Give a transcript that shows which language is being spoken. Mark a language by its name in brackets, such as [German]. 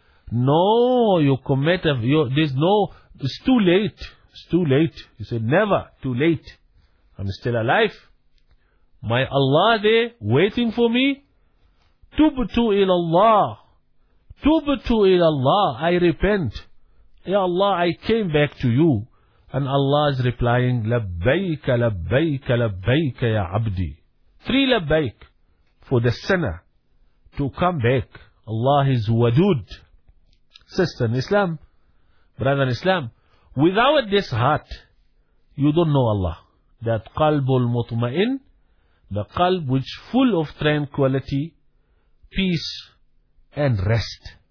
[English] No, you commit, it's too late. It's too late. You said, never, too late. I'm still alive. My Allah there waiting for me. [Arabic] Tubtu ila Allah. Tubtu ila Allah. [English] I repent. Ya Allah, I came back to you. And Allah is replying, [Arabic] لبيك لبيك لبيك يا عبدي. [English] Three لبيك for the sinner to come back. Allah is wadud. Sister in Islam, brother in Islam, without this heart, you don't know Allah. That قلب المطمئن, the قلب which full of tranquility, peace and rest.